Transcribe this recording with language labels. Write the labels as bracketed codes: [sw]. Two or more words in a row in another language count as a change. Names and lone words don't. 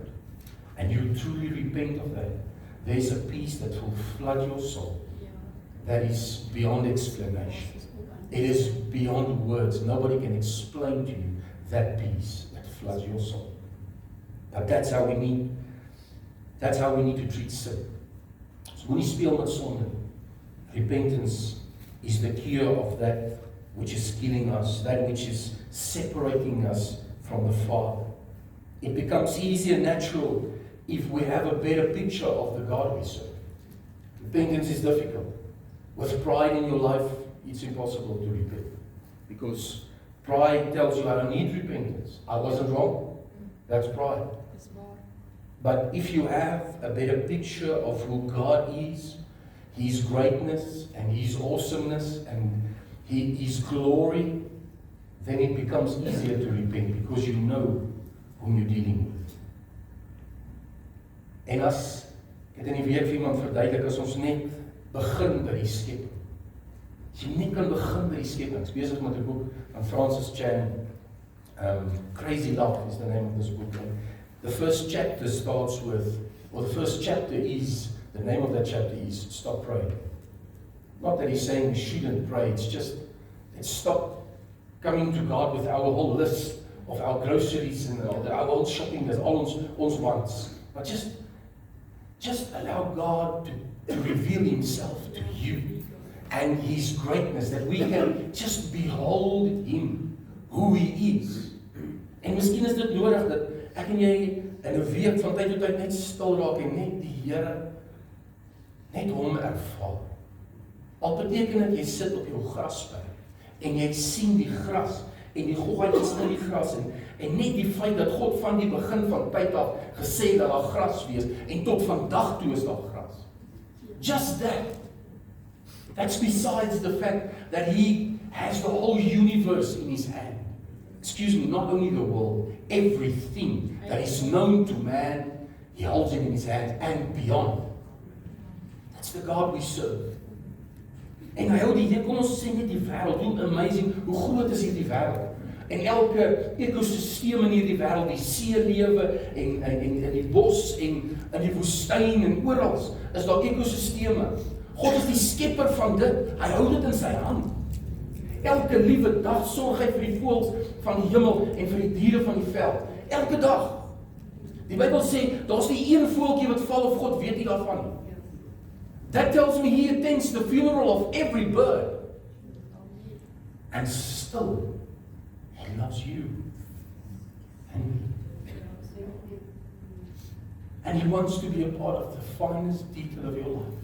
[en] And you truly repent of that. There is a peace that will flood your soul. That is beyond explanation. It is beyond words. Nobody can explain to you that peace that floods your soul. But that's how we need to treat sin. [af] So moenie speel met sonde. [en] Repentance is the cure of that which is killing us, that which is separating us from the Father. It becomes easy and natural if we have a better picture of the God we serve. Repentance is difficult. With pride in your life, it's impossible to repent. Because pride tells you, I don't need repentance. I wasn't wrong. That's pride. But if you have a better picture of who God is, His greatness and His awesomeness and His glory, then it becomes easier to repent because you know whom you're dealing with. [af] En as, ek het in die week vir iemand verduidelik, as ons net begin by die skepping. As jy net kan begin by die skepping, ek is besig met 'n boek van Francis Chan, Crazy Love [en] is the name of this book. And the first chapter starts with, or the first chapter is, the name of that chapter is Stop Praying. Not that he's saying we shouldn't pray, it's just, let's stop coming to God with our whole list of our groceries and our whole shopping, that's all ons wants. But just allow God to reveal Himself to you and His greatness, that we can just behold Him, who He is. [af] En miskien is dit nodig dat ek en jy in 'n week van tyd tot tyd net stil raak en net die Here, net hom ervaar. Al beteken dit jy sit op jou grasperk en jy sien die gras en die gogga is in die gras en net die feit dat God van die begin van tyd af gesê dat daar gras wees en tot vandag toe is daar gras. [en] Just that. That's besides the fact that He has the whole universe in His hand. Excuse me, not only the world, everything that is known to man, He holds it in His hand and beyond. That's the God we serve. [af] En hy hou die Here, kom ons sê net die wêreld, hoe amazing, hoe groot is hierdie wêreld. En elke ekosisteem in hierdie wêreld, die seelewe en die bos en in die woestyn en oral is daar ekosisteme. God is die skepper van dit. Hy hou dit in sy hand. Elke liewe dag sorg hy vir die voëls van die hemel en vir die diere van die veld. Elke dag. Die Bybel sê, daar's nie een voeltjie wat val of God weet nie daarvan nie. [en] That tells me He attends the funeral of every bird. And still, He loves you. And He wants to be a part of the finest detail of your life.